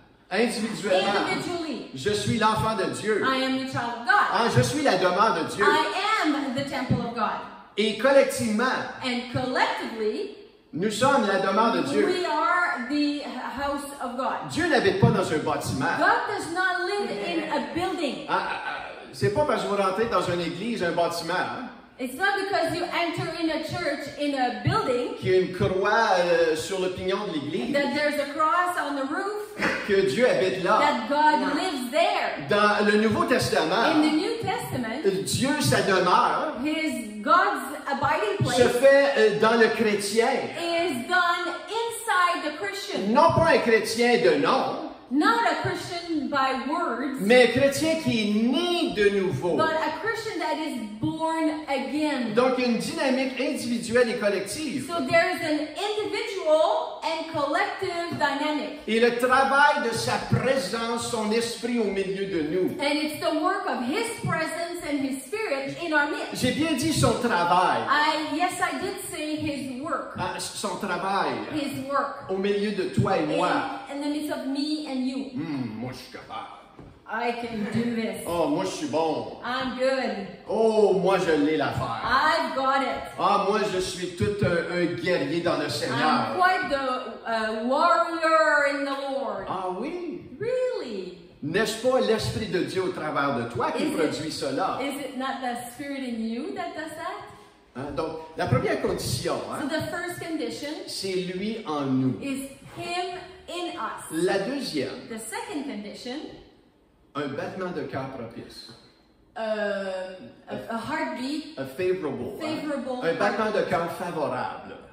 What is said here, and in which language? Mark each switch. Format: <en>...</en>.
<fr>Individuellement, je suis l'enfant de Dieu.</fr> <en>I am the child of God.</en> <fr>Ah, je suis la demeure de Dieu.</fr> <en>I am the temple of God.</en> <fr>Et collectivement,</fr> <en>And collectively,</en> <fr>nous sommes la demeure de Dieu.</fr> <en>we are the house of God.</en> <fr>Dieu n'habite pas dans un bâtiment.</fr> <en>God does not live in a building.</en> <fr>C'est pas parce que vous rentrez dans une église, un bâtiment,</fr> <en>It's not because you enter in a church, in a building,</en> <fr>qu'il y a une croix sur le pignon de l'église,</fr> <en>that there's a cross on the roof,</en> <fr>que Dieu habite là.</fr> <en>that God lives there.</en> <fr>Dans le Nouveau</fr> <en>In</en> <fr>Testament,</fr> <en>the New Testament,</en> <fr>Dieu, sa demeure,</fr> <en>God's abiding</en> <fr>se</fr> <en>place</en> <fr>fait dans le chrétien.</fr> <en>is done inside the Christian.</en> <fr>Non pas un chrétien de nom,</fr> <en>Not a Christian by words,</en> <fr>mais un chrétien qui est né de nouveau.</fr> <en>but a Christian that is born again.</en> <fr>Donc, une dynamique individuelle et collective.</fr> <en>So there's an individual and collective dynamic.</en> <fr>Et le travail de sa présence, son esprit au milieu de nous.</fr> <en>And it's the work of His presence and His Spirit in our midst.</en> <fr>J'ai bien dit son travail.</fr> <en>Yes, I did say His work.</en> <fr>Son travail</fr> <en>His work.</en> <fr>au milieu de toi et moi.</fr> <en>In the midst of me and you.</en> <fr>Moi, je suis capable.</fr> <en>I can do this.</en> <fr>Oh, moi, je suis bon.</fr> <en>I'm good.</en> <fr>Oh, moi, je l'ai l'affaire.</fr> <en>I've got it.</en> <fr>Ah, moi, je suis tout un guerrier dans le Seigneur.</fr> <en>I'm quite the warrior in the Lord.</en> <fr>Ah oui?</fr> <en>Really?</en> <fr>N'est-ce pas l'Esprit de Dieu au travers de toi qui produit cela?</fr> <en>Is it not the Spirit in you that does that?</en> <fr>Donc, la première condition,</fr> <en>So the first condition</en> <fr>c'est lui en nous.</fr> <en>is Him in us.</en> <fr>La deuxième,</fr> <en>The second condition,</en> <fr>un battement de cœur propice.</fr> <en>a heartbeat,</en> <fr>Un favorable. Un battement de cœur favorable.</fr>